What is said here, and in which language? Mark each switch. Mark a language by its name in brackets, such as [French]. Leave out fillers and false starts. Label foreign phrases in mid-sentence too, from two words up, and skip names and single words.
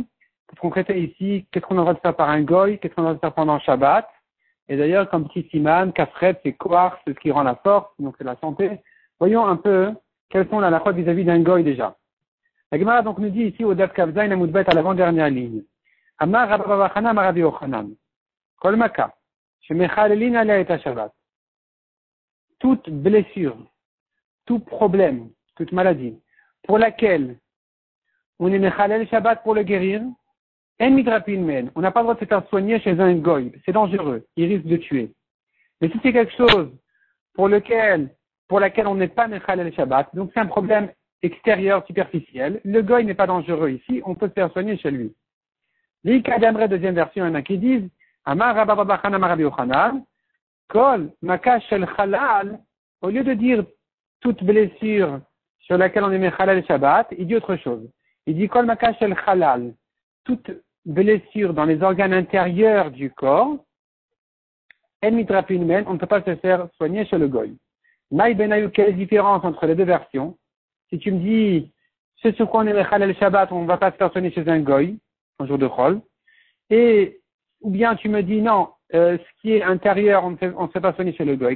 [French] Qu'est-ce qu'on traite ici? Qu'est-ce qu'on a le droit de faire par un goy? Qu'est-ce qu'on a le droit de faire pendant Shabbat? Et d'ailleurs, comme petit siman, Kafret, c'est koar, c'est ce qui rend la force, donc c'est la santé. Voyons un peu quelles sont les halachot vis-à-vis d'un goy déjà. La Gemara donc nous dit ici au [Hebrew] דף כז עמוד ב [French] à l'avant-dernière ligne. [Hebrew] אמר רבה בר חנה אמר רבי יוחנן. כל מכה, שמחללין עליה את השבת. [French] Toute blessure, tout problème, toute maladie, pour laquelle on est [Hebrew] מחלל שבת [French] pour le guérir, [Hebrew] אין מתרפאין מהן, [French] on n'a pas le droit de se faire soigner chez un goy, c'est dangereux, il risque de tuer. Mais si c'est quelque chose pour laquelle on n'est pas [Hebrew] מחלל שבת, [French] donc c'est un problème extérieur, superficiel, le goy n'est pas dangereux ici, on peut se faire soigner chez lui. [Aramaic] איכא דאמרי, [French] deuxième version, il y en a qui disent, [Hebrew] אמר רבה בר חנה אמר רבי יוחנן כל מכה של חלל, [French] au lieu de dire toute blessure sur laquelle on est [Hebrew] מחלל שבת, [French] il dit autre chose. Il dit [Hebrew] כל מכה של חלל, [French] toute blessure dans les organes intérieurs du corps, [Hebrew] אין מתרפאין מהן, [French] on ne peut pas se faire soigner chez le goy. [Aramaic] מאי בינייהו, [French] quelle est la différence entre les deux versions? Si tu me dis, ce sur quoi on est [Hebrew] מחלל שבת, [French] on ne va pas se faire soigner chez un goy, un jour de chol, ou bien tu me dis non, ce qui est intérieur, on ne se fait pas soigner chez le goy.